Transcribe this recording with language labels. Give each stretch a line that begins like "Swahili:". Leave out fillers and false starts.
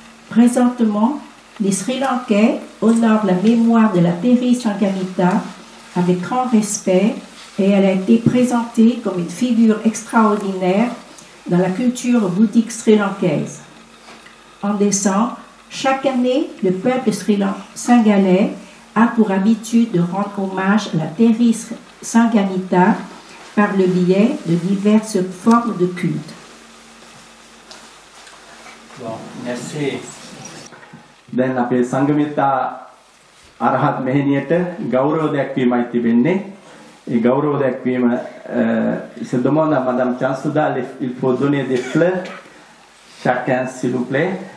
French: Présentement, les Sri Lankais honorent la mémoire de la Peri Sangamita avec grand respect et elle a été présentée comme une figure extraordinaire dans la culture bouddhique sri-lankaise. En décembre, chaque année, le peuple singalais a pour habitude de rendre hommage à la Peri Sangamita par le biais de diverses formes de culte. Bon, merci.
Sinhala: දැන් අපේ සංගමිතා අරහත් මෙහෙණියට ගෞරව දැක්වීමයි තිබෙන්නේ. ඒ ගෞරව දැක්වීම
French: se demande à Madame Chansuda, il faut donner des fleurs chacun s'il vous plaît.